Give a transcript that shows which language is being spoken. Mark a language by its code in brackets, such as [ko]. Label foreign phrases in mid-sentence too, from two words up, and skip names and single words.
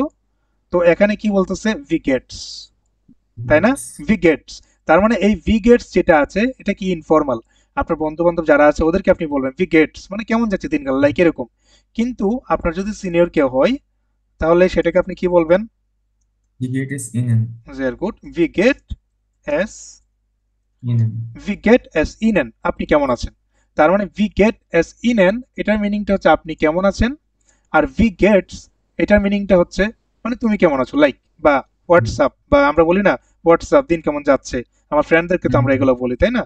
[bn] তো এখানে কি বলতেছে? [de] Wie geht's, [bn] তাই না? [de] Wie geht's. [bn] তার মানে এই [de] Wie geht's [bn] যেটা আছে এটা কি ইনফর্মাল। আপনার বন্ধু বান্ধব যারা আছে ওদেরকে আপনি বলবেন [de] Wie geht's [bn] মানে কেমন যাচ্ছে দিনকাল, লাইক এরকম। কিন্তু আপনার যদি সিনিয়র কেউ হয় তাহলে সেটাকে আপনি কি বলবেন? [de] Wie geht es Ihnen? [en] very good. [de] Wie geht es Ihnen. Wie geht es Ihnen [bn] আপনি কেমন আছেন। তার মানে [de] Wie geht es Ihnen [bn] এটার মিনিংটা হচ্ছে আপনি কেমন আছেন। আর [de] Wie geht's [bn] এটার মিনিংটা হচ্ছে মানে তুমি কেমন আছো, লাইক বা হোয়াটসঅ্যাপ, বা আমরা বলি না হোয়াটসঅ্যাপ দিন কেমন যাচ্ছে, আমার ফ্রেন্ডদেরকে তো আমরা এগুলো বলি, তাই না?